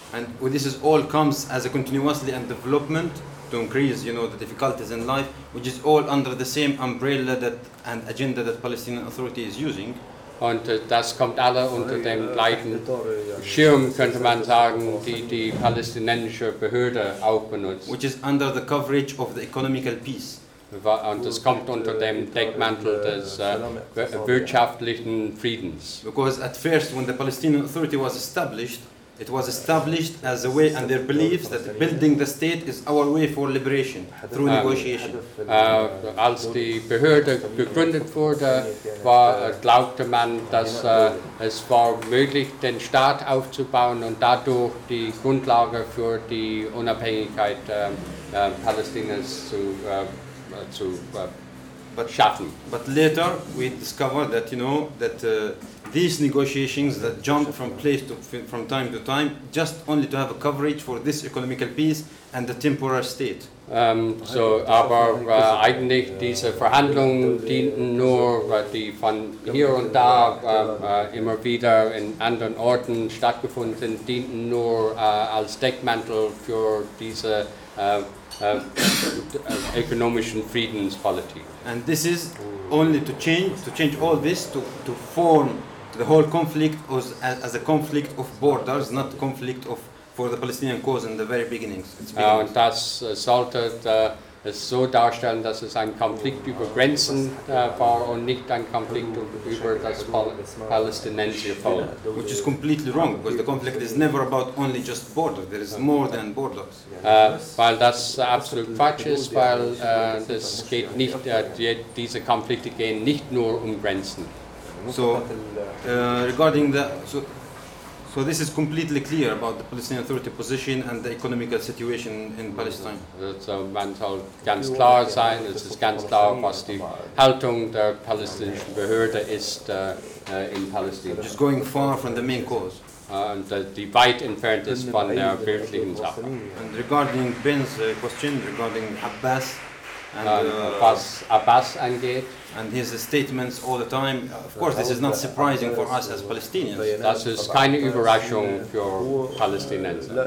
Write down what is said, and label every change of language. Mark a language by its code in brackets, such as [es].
[en] And this is all comes as a continuously and development to increase, you know, the difficulties in life, which is all under the same umbrella that and agenda that Palestinian Authority is using. [de] Und das kommt alle unter dem gleichen Schirm, könnte man sagen, die palästinensische Behörde auch benutzt. [en] Which is under the coverage of the economical peace. [de] Und es kommt unter dem Deckmantel des wirtschaftlichen Friedens. [en] Because at first, when the Palestinian Authority was established, it was established as a way and their beliefs that building the state is our way for liberation through negotiation. [de] Als die Behörde gegründet wurde, glaubte man, dass es war möglich, den Staat aufzubauen und dadurch die Grundlage für die Unabhängigkeit Palästinas zu schaffen. [en] But later we discovered that, you know, that these negotiations that jump from place to from time to time, just only to have a coverage for this economical peace and the temporary state. [de] So, eigentlich diese Verhandlungen dienten nur, die von hier und da immer wieder in anderen Orten stattgefunden sind, dienten nur als Deckmantel für diese ökonomischen Friedenspolitik. [en] And this is only to change all this to form the whole conflict was as a conflict of borders, not conflict of for the Palestinian cause in the very beginnings. [de] Und das sollte es so darstellen, dass es ein Konflikt über Grenzen war und nicht ein Konflikt über das palästinensische Volk. [en] Which is completely wrong, because the conflict is never about only just borders. There is more than borders. [de] Weil das absolut falsch ist, weil das geht nicht. Diese Konflikte gehen nicht nur um Grenzen. [en] So, regarding the so, So this is completely clear about the Palestinian Authority position and the economical situation in Palestine. [de] So man soll ganz klar sein, es ist ganz klar, was die Haltung der palästinensischen Behörde ist in Palästina. [en] Just going far from the main cause. And the [de] weit entfernt ist von der wirklichen Sache. [en] And regarding Ben's question regarding Abbas, and [de] was Abbas angeht, [en] and his statements all the time, of course this is not surprising for us as Palestinians. [de] Das ist keine Überraschung für Palästinenser.